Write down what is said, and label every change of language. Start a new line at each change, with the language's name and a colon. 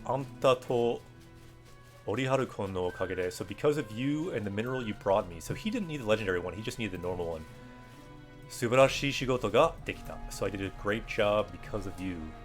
Japanese: あんたとオリハルコンのおかげで.
English: So because of you and the mineral you brought me. So he didn't need the legendary one. He just needed the normal one.
Japanese: 素晴らしい仕事ができた.
English: So I did a great job because of you.